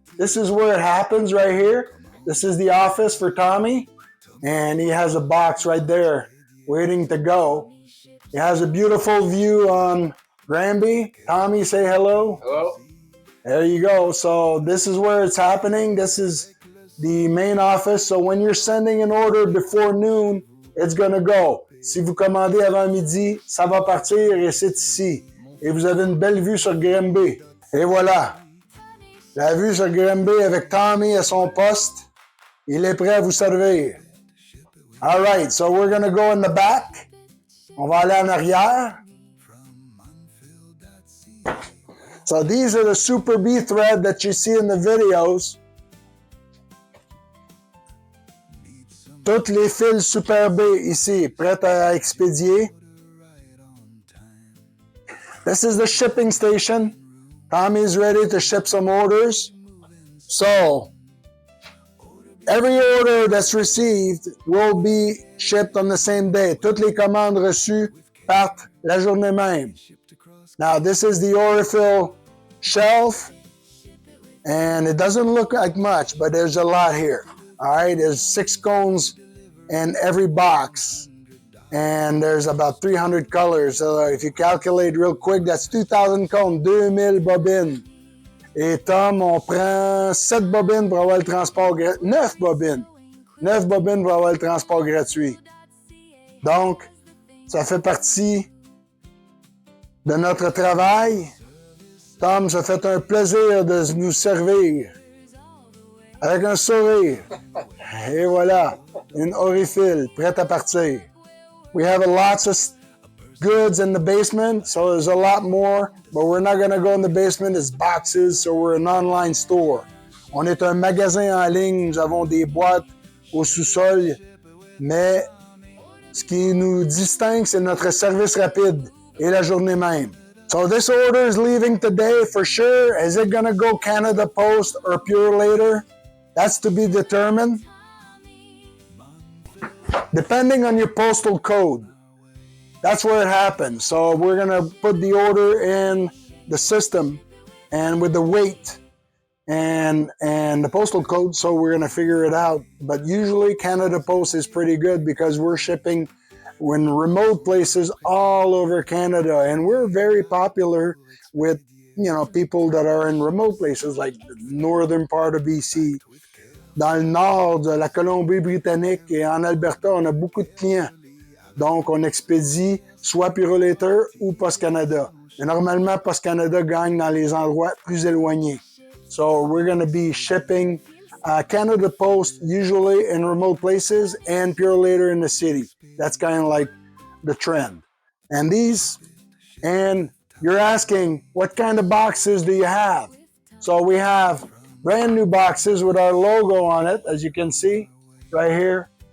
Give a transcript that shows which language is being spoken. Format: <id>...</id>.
<en>This is where it happens right here. This is the office for Tommie, and he has a box right there waiting to go. He has a beautiful view on Granby. Tommie, say hello. Hello. There you go. So this is where it's happening. This is the main office. So when you're sending an order before noon, it's gonna go.</en> <fr>Si vous commandez avant midi, ça va partir et c'est ici. Et vous avez une belle vue sur Granby. Et voilà. La vue sur Granby avec Tommie à son poste. Il est prêt à vous servir.</fr> <en>All right, so we're gonna go in the back.</en> <fr>On va aller en arrière.</fr> <en>So these are the Super B thread that you see in the videos.</en> <fr>Toutes les fils Super B ici, prêtes à expédier.</fr> <en>This is the shipping station. Tommie is ready to ship some orders. So, every order that's received will be shipped on the same day.</en> <fr>Toutes les commandes reçues partent la journée même.</fr> <en>Now, this is the Aurifil shelf, and it doesn't look like much, but there's a lot here. All right, there's 6 cones in every box, and there's about 300 colors. So if you calculate real quick, that's 2,000 cones, 2,000 bobines.</en> <fr>Et Tom, on prend 7 bobines pour avoir le transport gratuit. 9 bobines. 9 bobines pour avoir le transport gratuit. Donc, ça fait partie de notre travail. Tom, ça fait un plaisir de nous servir. Avec un sourire. Et voilà, une Aurifil prête à partir.</fr> <en>We have lots of goods in the basement, so there's a lot more, but we're not going to go in the basement. It's boxes, so we're an online store.</en> <fr>On est un magasin en ligne, nous avons des boîtes au sous-sol, mais ce qui nous distingue, c'est notre service rapide et la journée même.</fr> <en>So this order is leaving today for sure. Is it going to go Canada Post or Pure later? That's to be determined. Depending on your postal code. That's where it happens. So we're going to put the order in the system and with the weight and the postal code, so we're going to figure it out. But usually Canada Post is pretty good because we're shipping in remote places all over Canada, and we're very popular with, you know, people that are in remote places like the northern part of BC.</en> <fr>Dans le nord de la Colombie-Britannique et en Alberta, on a beaucoup de clients. Donc, on expédie soit Purolator ou Post Canada. Mais normalement, Post Canada gagne dans les endroits plus éloignés.</fr> <en>So, we're going to be shipping Canada Post usually in remote places and Purolator in the city. That's kind of like the trend. And you're asking, what kind of boxes do you have? So, we have brand new boxes with our logo on it, as you can see right here.</en>